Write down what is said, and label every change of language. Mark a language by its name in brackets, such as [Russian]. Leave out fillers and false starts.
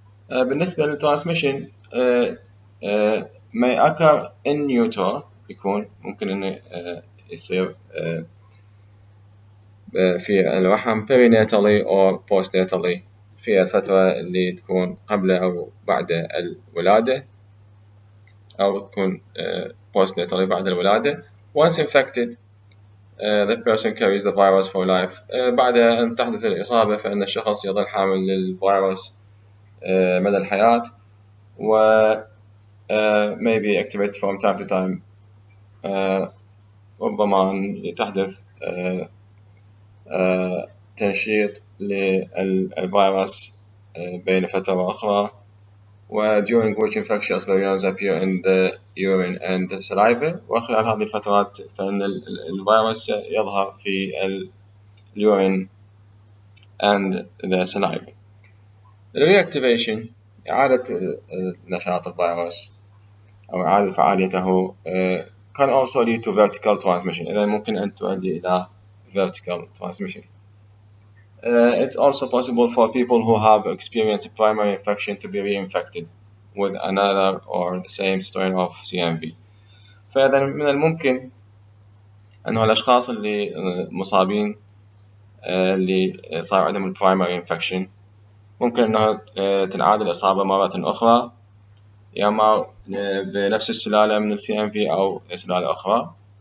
[Arabic] بالنسبة للترانسميشن [English] may occur in utero، [Arabic] يكون ممكن إنه يصير في الرحم [English] perinatally or postnatally [Arabic] في الفترة اللي تكون قبل أو بعد الولادة، أو تكون postnatally بعد الولادة. [English] Once infected the person carries the virus for life. [Arabic] بعد أن تحدث الإصابة فإن الشخص يظل حامل للفيروس مدى الحياة، و [English] may be activated from time to time. [Arabic] ربما أن تحدث تنشيط للفيروس بين فترة وأخرى، [English] during which infectious virions appear in the urine and the saliva. [Arabic] وخلال هذه الفترات فإن الفيروس يظهر في اليورين [English] and the saliva. Reactivation [Arabic] إعادة نشاط الفيروس أو إعادة فعاليته [English] can also lead to vertical transmission. [Arabic] إذا ممكن أن تؤدي إلى [English] vertical transmission. It's also possible for people who have experienced primary infection to be reinfected with another or the same strain of CMV. [Arabic] فإذا من الممكن أنه الأشخاص اللي مصابين اللي صار عندهم [English] primary infection [Arabic] ممكن أنه تنعاد الإصابة مرة أخرى، يا إما بنفس السلالة من CMV أو سلالة أخرى.